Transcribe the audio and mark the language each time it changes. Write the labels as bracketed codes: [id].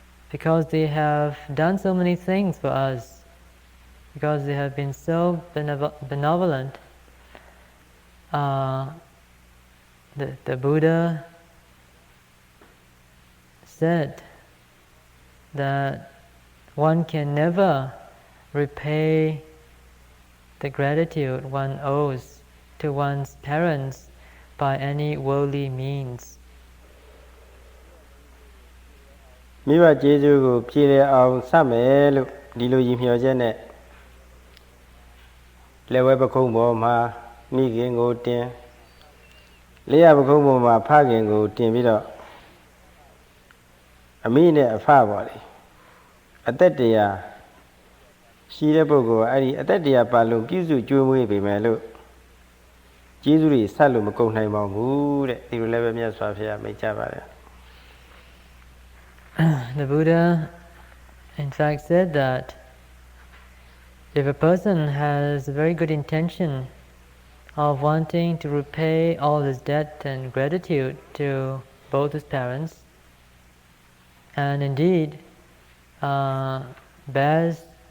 [en] Because they have done so many things for us, because they have been so benevolent, the Buddha said that one can never repay the gratitude one owes to one's parents by any worldly means. [my] မိဘကျေးဇူးကိုဖြည့်ရအောင်စမယ်လို့ဒီလိုရည်မျှော်ချက်နဲ့လက်ဝဲပခုံးပေါ်မှာမိခင်ကိုတင်လေးရပခုံးပေါ်မှာဖခင်ကိုတင်ပြီးတော့အမိနဲ့အဖပေါ့လေအသက်တရားရှိတဲ့ပုဂ္ဂိုလ်ကအဲ့ဒီအသက်တရားပါလို့ပြုစုကျွေးမွေးပေမယ်လို့ကျေးဇူးတွေဆက်လို့မကုန်နိုင်ပါဘူးတဲ့ဒီလိုလည်းပဲမြတ်စွာဘုရားမိန့်ကြားပါတယ် [en] The Buddha in fact said that if a person has a very good intention of wanting to repay all his debt and gratitude to both his parents, and indeed bears